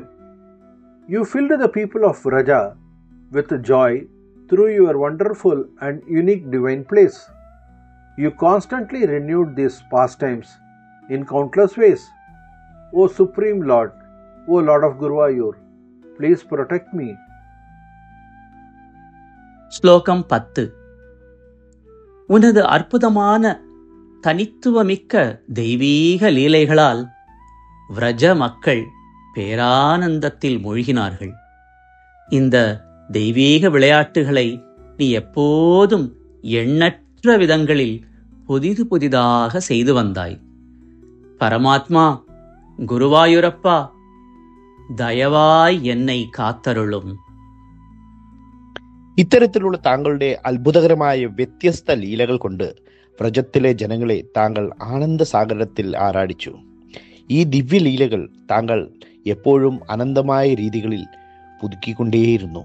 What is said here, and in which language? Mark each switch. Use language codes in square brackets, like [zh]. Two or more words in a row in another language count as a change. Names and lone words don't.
[en] You filled the people of Vraja with joy through your wonderful and unique divine place. You constantly renewed these pastimes in countless ways. O Supreme Lord, O Lord of Guruvayur, please protect me. [ta] ஸ்லோகம் 10. உனது அற்புதமான தனித்துவமிக்க தெய்வீக லீலைகளால் விரஜ மக்கள் பேரானந்தத்தில் மூழ்கினார்கள். இந்த தெய்வீக விளையாட்டுகளை நீ எப்போதும் எண்ணற்ற விதங்களில் புதிதாக செய்து வந்தாய். பரமாத்மா குருவாயூரப்பா, தயவாய் என்னை காத்தருளும். [ml] ഇത്തരത്തിലുള്ള താങ്കളുടെ അത്ഭുതകരമായ വ്യത്യസ്ത ലീലകൾ കൊണ്ട് വ്രജത്തിലെ ജനങ്ങളെ താങ്കൾ ആനന്ദസാഗരത്തിൽ ആറാടിച്ചു. ഈ ദിവ്യലീലകൾ താങ്കൾ എപ്പോഴും അനന്തമായ രീതികളിൽ പുതുക്കിക്കൊണ്ടേയിരുന്നു.